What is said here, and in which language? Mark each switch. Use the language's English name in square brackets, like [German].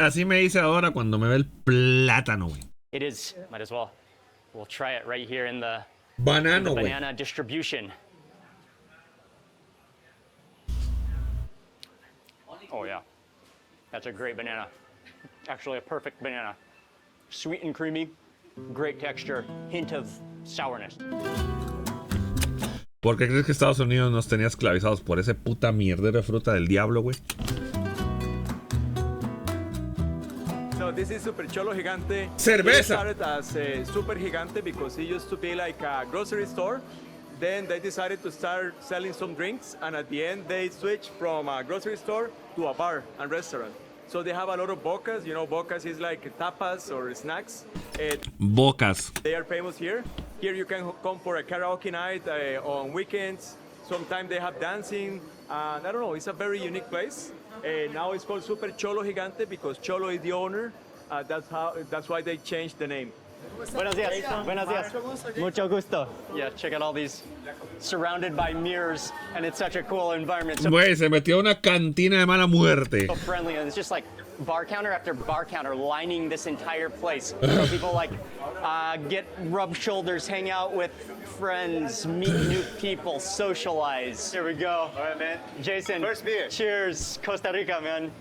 [Spanish] así me dice ahora cuando me ve el plátano, güey. [English] It is. Might as well. We'll try it right here in the [Spanish] Banano, güey. [English] banana distribution. Oh yeah, that's a great banana. Actually, a perfect banana. Sweet and creamy, great texture, hint of sourness. [Spanish] ¿Por qué crees que Estados Unidos nos tenía esclavizados por ese puta mierdero de fruta del diablo, güey? [English] So this is Super Cholo Gigante. [Spanish] Cerveza. [English] It started as a Super Gigante because it used to be like a grocery store. Then they decided to start selling some drinks, and at the end they switched from a grocery store to a bar and restaurant. So they have a lot of bocas. You know, bocas is like tapas or snacks. [Spanish] Bocas. [English] They are famous here. Here you can come for a karaoke night on weekends. Sometimes they have dancing. I don't know, it's a very unique place. Now it's called Super Cholo Gigante because Cholo is the owner. That's why they changed the name. [Spanish] Buenos dias. Buenos dias. Mucho gusto. [English] Yeah, check out all these surrounded by mirrors, and it's such a cool environment. So [Spanish] Güey, se metió a una cantina de mala muerte. [English] friendly, and it's just like bar counter after bar counter lining this entire place. So people like get rub shoulders, hang out with friends, meet new people, socialize. Here we go. All right, man. Jason. First beer. Cheers, Costa Rica, man.